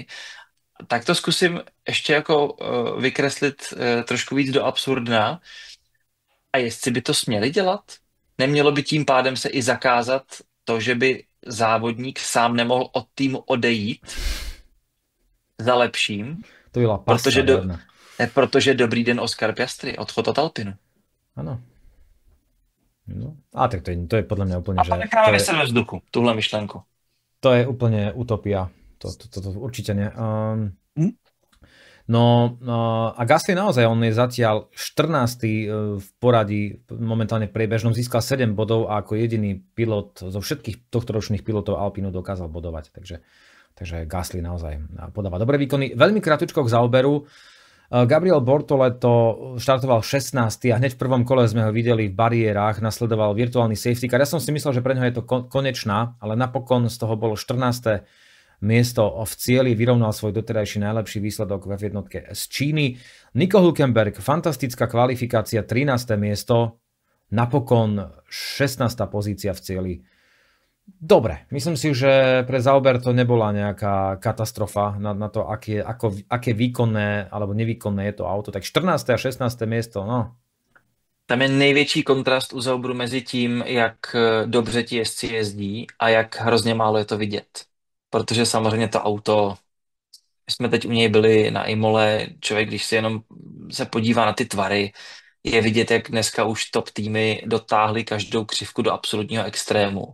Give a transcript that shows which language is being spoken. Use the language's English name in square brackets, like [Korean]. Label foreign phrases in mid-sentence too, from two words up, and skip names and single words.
[Czech] Tak to zkusím ještě jako vykreslit trošku víc do absurdna. A jestli by to směli dělat? Nemělo by tím pádem se i zakázat to, že by závodník sám nemohl od týmu odejít za lepším, To byla paska jedna. protože dobrý den Oscar Piastri, odchod od Alpinu. [Slovak] Áno. No. A tak to je podľa mňa úplne, že... [Czech] A necháme vyset ve vzduchu, tuhle myšlenku. [Slovak] To je úplne utopia. To určite nie. No a Gasly naozaj, on je zatiaľ 14. v poradí, momentálne priebežnom, získal 7 bodov a ako jediný pilot zo všetkých tohtoročných pilotov Alpinu dokázal bodovať. Takže Gasly naozaj podáva dobré výkony. Veľmi krátko k Zauberu. Gabriel Bortoleto štartoval 16. a hneď v prvom kole sme ho videli v bariérach, nasledoval virtuálny safety car. Ja som si myslel, že pre ňo je to konečná, ale napokon z toho bolo 14. miesto v cieli, vyrovnal svoj doterajší najlepší výsledok v F1 z Číny. Nico Hülkenberg, fantastická kvalifikácia, 13. miesto, napokon 16. pozícia v cieli. Dobre, myslím si, že pre Sauber to nebola nejaká katastrofa na to, aké výkonné alebo nevýkonné je to auto. Tak 14. a 16. miesto, no. [Czech] Tam je největší kontrast u Sauberu mezi tím, jak dobře ti jezdci jezdí a jak hrozně málo je to vidět. Protože samozřejmě to auto, my jsme teď u něj byli na Imole, člověk, když si jenom se podívá na ty tvary, je vidět, jak dneska už top týmy dotáhly každou křivku do absolutního extrému.